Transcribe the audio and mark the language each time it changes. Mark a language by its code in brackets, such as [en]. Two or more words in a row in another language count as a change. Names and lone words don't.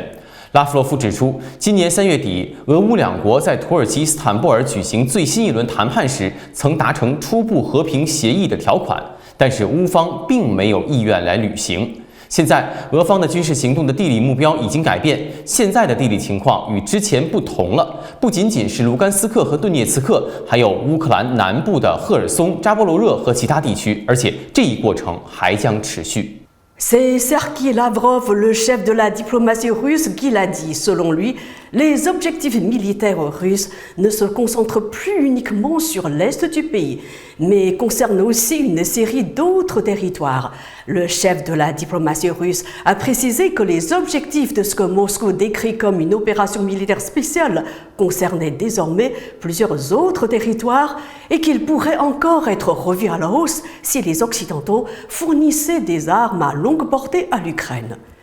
[zh] 拉夫罗夫指出，今年3月底，俄乌两国在土耳其伊斯坦布尔举行最新一轮谈判时，曾达成初步和平协议的条款，但是乌方并没有意愿来履行。现在，俄方的军事行动的地理目标已经改变，现在的地理情况与之前不同了。不仅仅是卢甘斯克和顿涅茨克，还有乌克兰南部的赫尔松、扎波罗热和其他地区，而且这一过程还将持续。 [fr] C'est Sergei Lavrov, le chef de la diplomatie russe, qui l'a dit. Selon lui, les objectifs militaires russes ne se concentrent plus uniquement sur l'est du pays, mais concernent aussi une série d'autres territoires. Le chef de la diplomatie russe a précisé que les objectifs de ce que Moscou décrit comme une opération militaire spéciale concernaient désormais plusieurs autres territoires et qu'ils pourraient encore être revus à la hausse si les Occidentaux fournissaient des armes à longue portée à l'Ukraine.